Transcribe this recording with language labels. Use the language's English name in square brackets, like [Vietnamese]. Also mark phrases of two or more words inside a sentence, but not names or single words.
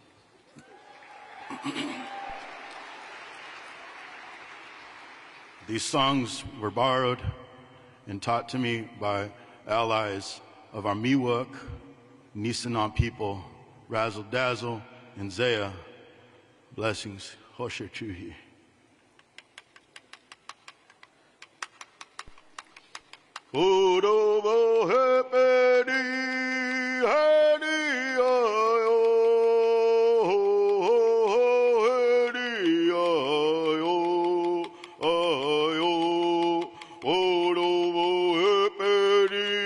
[English] These songs were borrowed and taught to me by allies of our Miwok, Nisenan people, Razzle Dazzle, and Zaya. Blessings. [Nisenan] Hoshe Chuhi. Udobo hepedi hedi ayo hedi ayo ayo udobo hepedi